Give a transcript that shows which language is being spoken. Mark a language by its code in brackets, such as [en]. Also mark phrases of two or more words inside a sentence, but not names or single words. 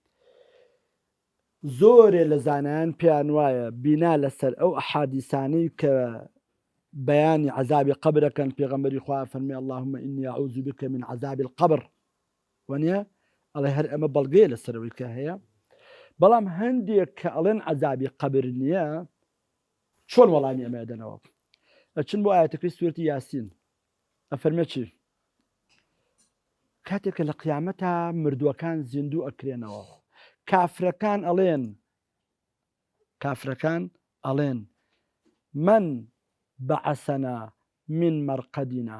[ckb] زۆرێ لە زانایان پێیان وایە بینا لەسەر ئەو ئەحادیسانەی کە بەیانی عەزابی قەبرەکەن پێغەمبەری خوا فەرمێ [ar] اللهم إني أعوذ بك من عذاب القبر [ckb] وانە ئەڵێ هەر ئەمە بەڵگەیە لەسەرەوەی کە هەیە. بەڵام هەندێک کە ئەڵێن عەزابی قەبر نییە چۆن وەڵامی ئەمە دەنەوە؟ ئەچن بۆ ئاەتەکەی سوورەتی یاسین ئەفەرمێ چی؟ کاتێکە لە قیامەتە مردووەکان زیندوو ئەکرێنەوە کافرەکان ئەڵێن [ar] من بەعەسەنا من مەرقەدینا.